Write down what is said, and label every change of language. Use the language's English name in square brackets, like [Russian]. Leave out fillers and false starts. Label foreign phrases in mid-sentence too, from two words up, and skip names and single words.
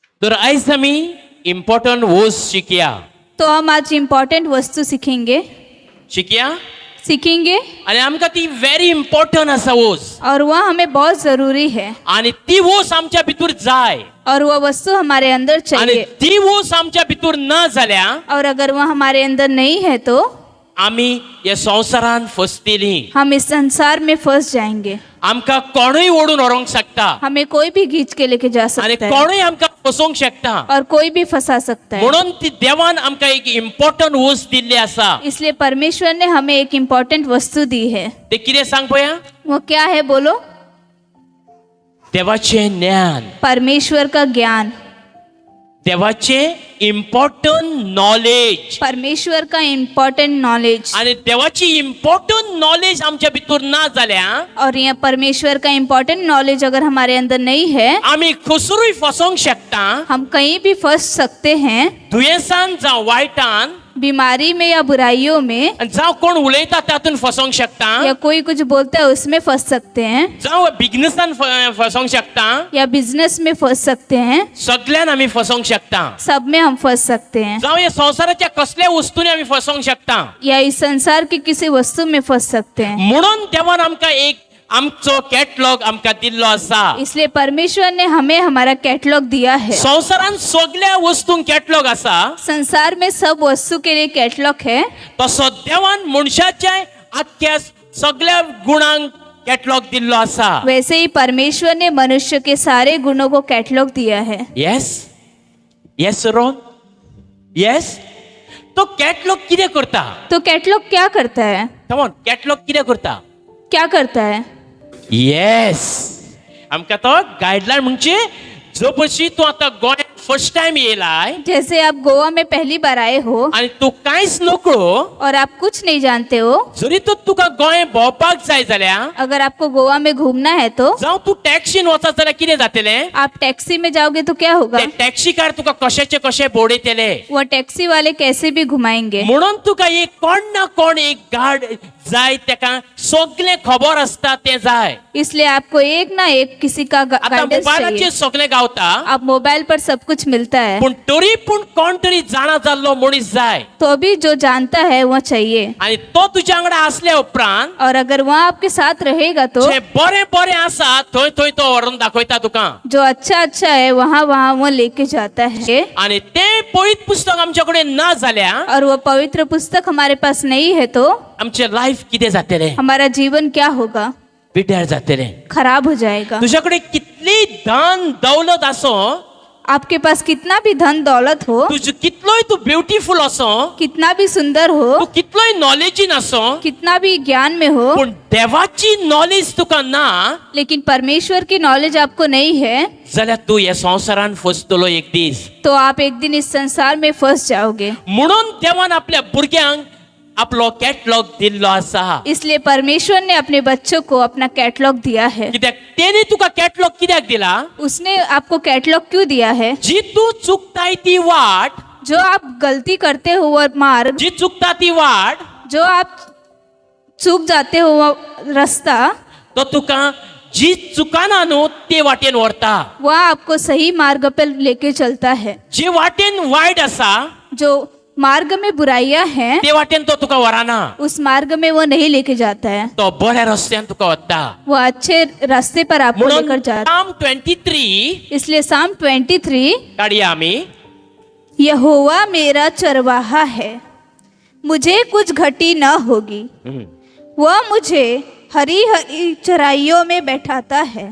[Konkani] तर आयज आमी [English] important words [Konkani] शिकया. [Hindi] तो हम आज इम्पोर्टेंट वस्तु सीखेंगे [Konkani] आणि आमकां ती [English] very important [Konkani] आसा वर्ड्स. [Hindi] और वह हमें बहुत जरूरी है [Konkani] आणि ती वर्ड्स आमच्या भितर जाय [Hindi] और वह वस्तु हमारे अंदर [Konkani] आणि [Hindi] चाहिए. [Konkani] ती वर्ड्स आमच्या भितर ना जाल्या [Hindi] और अगर वह हमारे अंदर नहीं है तो [Konkani] आमी या संवसारान फसतली. [Hindi] हम इस संसार में फंस जाएंगे. [Konkani] आमकां कोणूय ओडून व्हरोंक शकता [Hindi] हमें कोई भी खींच के लेके जा [Konkani] आणि [Hindi] सकता है [Konkani] कोणूय आमकां फसोवंक शकता. [Hindi] और कोई भी फंसा सकता है. [Konkani] म्हणून ती देवान आमकां एक [English] important words [Konkani] दिल्ली आसा. [Hindi] इसलिए परमेश्वर ने हमें एक इम्पोर्टेंट वस्तु दी है. [Konkani] ते कितें सांग पळया. [Hindi] वो क्या है बोलो. [Konkani] देवाचे ज्ञान, [Hindi] परमेश्वर का ज्ञान, [Konkani] देवाचे [English] important knowledge. [Hindi] परमेश्वर का [English] important knowledge. [Konkani] आणि देवाची [English] important knowledge [Konkani] आमच्या भितर ना जाल्या [Hindi] और यह परमेश्वर का [English] important knowledge [Hindi] अगर हमारे अंदर नहीं है [Konkani] आमी खसरूय फसोवंक शकता. [Hindi] हम कहीं भी फंस सकते हैं. [Konkani] दुयेंसान जावं वायटान [Hindi] बीमारी में या बुराइयों में [Konkani] जावं कोण उलयता तातून फसोवंक शकता. [Hindi] या कोई कुछ बोलता है उसमें फंस सकते हैं. [Konkani] जावं बिझनेसान फसोवंक शकता. [Hindi] या बिजनेस में फंस सकते हैं. [Konkani] सगळ्यान आमी फसोवंक शकता. [Hindi] सब में हम फंस सकते हैं. [Konkani] जावं या संसाराच्या कसल्या वस्तूंनी आमी फसोवंक शकता. [Hindi] या इस संसार की किसी वस्तु में फंस सकते हैं. [Konkani] म्हणून देवान आमकां एक आमचो कॅटलॉग आमकां दिल्लो आसा. [Hindi] इसलिए परमेश्वर ने हमें हमारा कैटलॉग दिया है. [Konkani] संसारान सगळ्या वस्तूंक कॅटलॉग आसा. [Hindi] संसार में सब वस्तु के लिए कैटलॉग है. [Konkani] तसो देवान मनशाच्या आख्या सगळ्या गुणांक कॅटलॉग दिल्लो आसा. [Hindi] वैसे ही परमेश्वर ने मनुष्य के सारे गुणों को कैटलॉग दिया है. [English] Yes Ron yes. [Konkani] तो कॅटलॉग कितें करता. [Hindi] तो कैटलॉग क्या करता है. [English] Come on. [Konkani] कॅटलॉग कितें करता. [Hindi] क्या करता है. [Konkani] येस. आमकां तो गायडलायन म्हणजे जो पयशी तूं आतां गोंयांत [English] first time [Konkani] येयलाय [Hindi] जैसे आप गोवा में पहली बार आए हो [Konkani] आनी तूं कांयच नकळो. [Hindi] और आप कुछ नहीं जानते हो. [Konkani] जरी तर तुका गोंय भोंवपाक जाय जाल्यार [Hindi] अगर आपको गोवा में घूमना है तो [Konkani] जावं तूं टॅक्सीन वचत जाल्यार कितें जातलें. [Hindi] आप टैक्सी में जाओगे तो क्या होगा. [Konkani] ते टॅक्सीकार तुका कशेचे कशे भोंवडयतले. [Hindi] वो टैक्सी वाले कैसे भी घुमाएंगे. [Konkani] म्हणून तुका एक कोण ना कोण एक गार्ड जाय. तेका सगळें खबर आसता तें जाय. [Hindi] इसलिए आपको एक ना एक किसी का [Konkani] आतां [Hindi] गाइडेंस [Konkani] मोबायलाचेर [Hindi] चाहिए. [Konkani] सगळें गावता. [Hindi] आप मोबाइल पर सब कुछ मिलता है. [Konkani] पूण तरी पूण कोण तरी जाणा जाल्लो मनीस जाय. [Hindi] तो भी जो जानता है वो चाहिए. [Konkani] आनी तो तुज्या वांगडा आसल्या उपरांत [Hindi] और अगर वह आपके साथ रहेगा तो [Konkani] जे बरें बरें आसा थंय थंय तो व्हरून दाखयता तुका. [Hindi] जो अच्छा अच्छा है वहाँ वहाँ वो लेके जाता है. [Konkani] आनी तें पवित्र पुस्तक आमच्या कडेन ना जाल्यार [Hindi] और वो पवित्र पुस्तक हमारे पास नहीं है तो [Konkani] आमचें लायफ कितें जातलें. [Hindi] हमारा जीवन क्या होगा. [Konkani] पिड्यार जातलें. [Hindi] खराब हो जाएगा. [Konkani] तुज्या कडेन कितली धन दौलत आसो. [Hindi] आपके पास कितना भी धन दौलत हो, [Konkani] तुज कितलोय तूं ब्युटिफुल असो, [Hindi] कितना भी सुंदर हो, [Konkani] तूं कितलोय नॉलेजीन असो, [Hindi] कितना भी ज्ञान में हो, [Konkani] पूण देवाची नॉलेज तुका ना [Hindi] लेकिन परमेश्वर की नॉलेज आपको नहीं है [Konkani] जाल्यार तूं ह्या संवसारान फसतलो एक दीस. [Hindi] तो आप एक दिन इस संसार में फंस जाओगे. [Konkani] म्हणून देवान आपल्या भुरग्यांक आपलो कॅटलॉग दिल्लो आसा. [Hindi] इसलिए परमेश्वर ने अपने बच्चों को अपना कैटलॉग दिया है. [Konkani] कित्याक तेणी तुका कॅटलॉग कित्याक दिला. [Hindi] उसने आपको कैटलॉग क्यों दिया है. [Konkani] जी तूं चुकताय ती वाट, [Hindi] जो आप गलती करते हो वो मार्ग, [Konkani] जी चुकता ती वाट, [Hindi] जो आप चूक जाते हो वो रास्ता, [Konkani] तो तुका जी चुकाना न्हू ते वाटेन व्हरता. [Hindi] वह आपको सही मार्ग पर लेके चलता है. [Konkani] जे वाटेन वायट आसा [Hindi] जो मार्ग में बुराइयां हैं [Konkani] ते वाटेन तो तुका व्हराना. [Hindi] उस मार्ग में वो नहीं लेके जाता है. [Konkani] तो बऱ्या रस्त्यान तुका व्हरता. [Hindi] वो अच्छे रास्ते पर आपको लेकर [Konkani] म्हणून [Hindi] जाता साम 23 है. इसलिए साम 23 [Konkani] काढूया आमी. [Hindi] यहोवा मेरा चरवाहा है, मुझे कुछ घटी न होगी. वह मुझे हरी हरी चराइयों में बैठाता है.